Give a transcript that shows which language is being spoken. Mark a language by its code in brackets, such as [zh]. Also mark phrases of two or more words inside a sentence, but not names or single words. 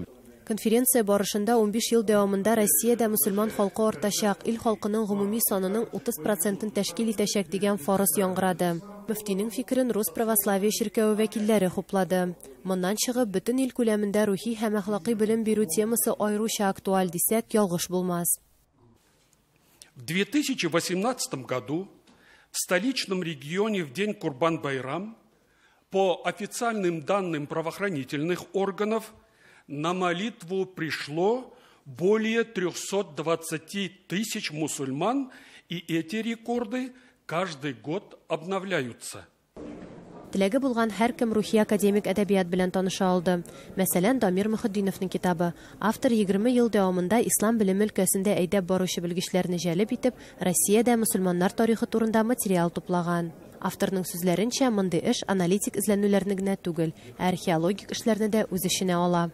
[tt] Конференция барышында 15 ел дәвамында Россиядә мөселман халкы артачак, ил халкының гомуми санының 30% тәшкил итәчәк дигән фарыз яңгырады. Мөфтинең фикерен Рус православие чиркәве вәкилләре хуплады. Моннан чыгып, бөтен ил күләмендә рухи һәм әхлакый белем бирү темасы аеруча актуаль дисәк, ялгыш булмас. [ru] В 2018 году в столичном регионе в день Курбан-Байрам по официальным данным правоохранительных органов на молитву пришло более 320 тысяч мусульман, и эти рекорды каждый год обновляются. [tt] Теләге булган һәркем рухи академик әдәбият белән таныша алды. Мәсәлән, Дамир Мөхәддиновның китабы. Автор 20 ел дәвамында ислам белеме өлкәсендә әйдәп баручы белгечләрне җәлеп итеп, Россиядә мусульманнар тарихы турында материал туплаган. Авторның сүзләренчә, мондый эш аналитик эзләнүләрне генә түгел, археологик эшләрне дә үз эченә ала.